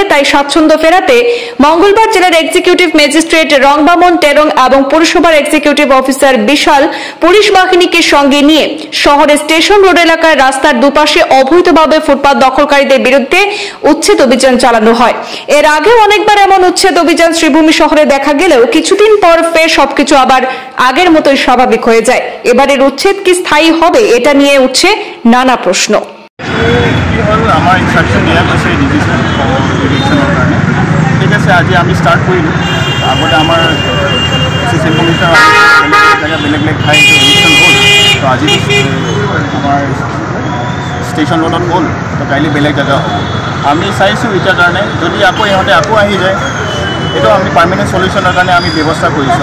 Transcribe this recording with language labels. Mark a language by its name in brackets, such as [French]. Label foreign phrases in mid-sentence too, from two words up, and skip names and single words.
[Bangla] তাই স্বাচ্ছন্দ্য ফেরাতে মঙ্গলবার জেলার [English] executive magistrate [Bangla] রংবামন টেরং এবং পুরসভার [English] executive officer [Bangla] বিশাল পুলিশ বাহিনীকে সঙ্গে নিয়ে শহরের স্টেশন রোড এলাকার রাস্তার দুপাশে অবৈধভাবে ফুটপাত দখলকারীদের বিরুদ্ধে উচ্ছেদ অভিযান চালানো হয়। এর আগেও অনেকবার এমন উচ্ছেদ অভিযান শ্রীভূমি শহরে দেখা গেলেও কিছুদিন পর ফের সবকিছু আবার আগের মতোই স্বাভাবিক হয়ে যায়। এবারের উচ্ছেদ কি স্থায়ী হবে, এটা নিয়ে উঠছে নানা প্রশ্ন। [Assamese] আমার ইনস্ট্রাকশন দিয়া আছে ডিভিশনৰ কাৰণে, ঠিক আছে। আজি আমি ষ্টাৰ্ট কৰিলোঁ। আগতে আমাৰ [English] assistant commissioner [Assamese] বেলেগ বেলেগ ঠাইত ইলেকশ্যন হ'ল, তো আজি আমাৰ [English] station road [Assamese] হ'ল, তো কাইলৈ বেলেগ জেগা হ'ব। আমি চাইছোঁ এতিয়াৰ কাৰণে যদি আকৌ ইহঁতে আকৌ আহি যায়, এইটো আমি [English] permanent solution [Assamese] কাৰণে আমি ব্যৱস্থা কৰিছোঁ।